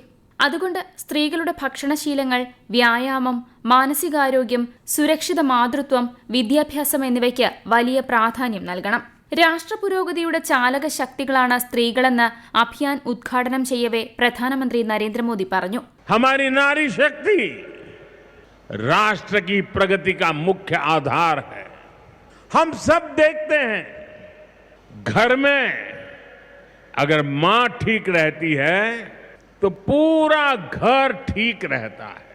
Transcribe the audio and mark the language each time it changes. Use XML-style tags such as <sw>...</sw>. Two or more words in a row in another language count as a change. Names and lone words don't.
<ml>അതുകൊണ്ട് സ്ത്രീകളുടെ ഭക്ഷണശീലങ്ങൾ, വ്യായാമം, മാനസികാരോഗ്യം, സുരക്ഷിത മാതൃത്വം, വിദ്യാഭ്യാസം എന്നിവയ്ക്ക് വലിയ പ്രാധാന്യം നൽകണം. രാഷ്ട്രപുരോഗതിയുടെ ചാലക ശക്തികളാണ് സ്ത്രീകളെന്ന് അഭിയാൻ ഉദ്ഘാടനം ചെയ്യവേ പ്രധാനമന്ത്രി നരേന്ദ്രമോദി പറഞ്ഞു.</ml> <hi>हमारी नारी शक्ति राष्ट्र की प्रगति का मुख्य आधार है. हम सब देखते हैं घर में अगर मां ठीक रहती है तो पूरा घर ठीक रहता है.</hi>